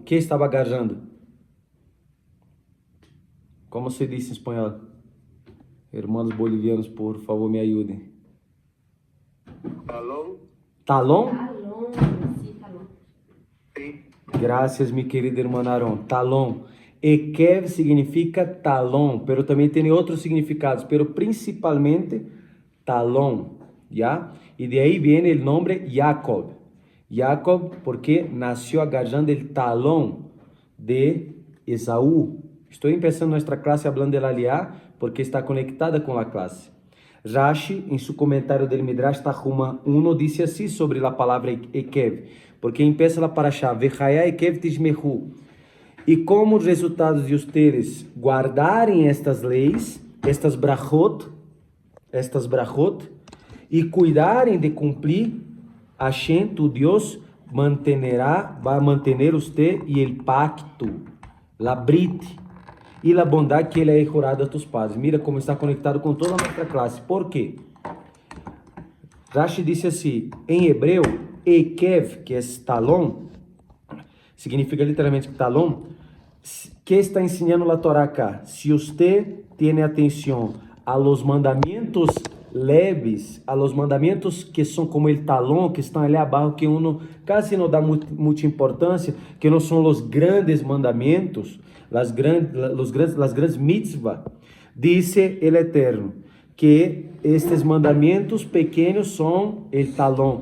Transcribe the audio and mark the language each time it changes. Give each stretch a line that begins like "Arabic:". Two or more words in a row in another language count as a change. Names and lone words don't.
Spanish: ¿Qué estaba agarrando? ¿Cómo se dice en español? Hermanos bolivianos, por favor, me ayuden. Talón. ¿Talón? Talón, sí, talón. Sí. Gracias, mi querido hermano Aaron.
Portuguese: Talón. Ekev significa talón, pero também tem outros significados,
Spanish: pero principalmente talón, ¿ya? Y de ahí viene el nombre Jacob. Jacob porque nació agarrando el talón de Esaú. Estou empezando nuestra clase hablando de la Liá porque está conectada
Portuguese: com a classe. Rashi, em seu comentário del Midrash Tahuma 1, disse assim sobre a palavra Ekev, porque
Spanish: empieza a parashá,
Hebrew: Vechaya Ekev Tishmehu.
Portuguese: E como resultado de ustedes guardarem estas leis, estas brachot, e cuidarem de cumprir, Hashem, tu Deus, vai manter
Spanish: usted e el pacto, la brit,
Portuguese: e la bondade que ele é jurado
Spanish: a tus padres. Mira como está conectado
Portuguese: com toda a nossa classe. Por quê? Rashi disse assim, em hebreu, Ekev, que é talão, significa literalmente talão, que está ensinando a Torá acá? Se você tem atenção
Spanish: a los mandamentos leves, a los mandamentos
Portuguese: que são
Spanish: como el talão,
Portuguese: que estão ali abaixo, que uno quase não dá muita importância, que não são os grandes mandamentos,
Spanish: las grandes mitzvah,
Portuguese: disse
Spanish: el Eterno,
Portuguese: que estes mandamentos pequenos são
Spanish: el talão.